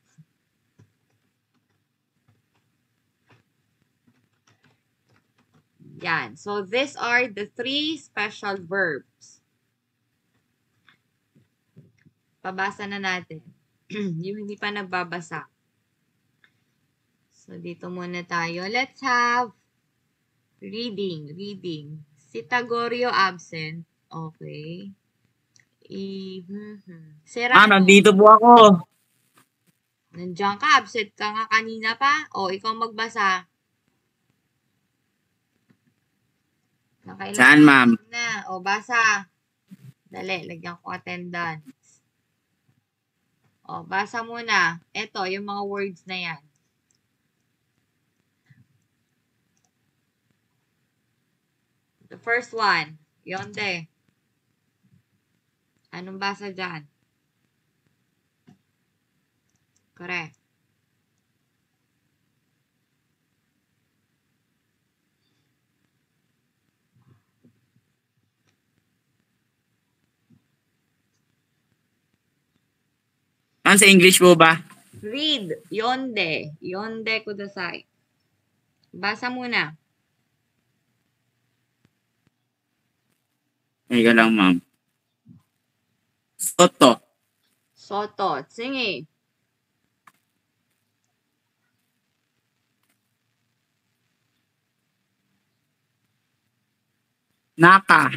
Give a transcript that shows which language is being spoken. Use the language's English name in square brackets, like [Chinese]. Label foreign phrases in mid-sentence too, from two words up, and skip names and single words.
[Filipino] Yan. [English] So, these are the three special verbs. [Filipino] Pabasa na natin. Yung hindi pa nagbabasa. So, dito muna tayo. [English] Let's have reading. [Filipino] Si Tagorio absent. Okay. Serrano. Nandito po ako. Nandiyan ka. Absent ka nga kanina pa. O, ikaw magbasa. Saan, ma'am? Na. O, basa. Dali, lagyan ko attendance. O, basa muna. Ito, yung mga words na yan. [English] The first one, [Japanese] yonde. [Filipino] Anong basa dyan? Correct. Sa English po ba? [English] Read. [Japanese] Yonde. 読んでください. [Filipino] Basa muna. Teka lang, ma'am. [Japanese] Soto. Soto. Sige. Naka.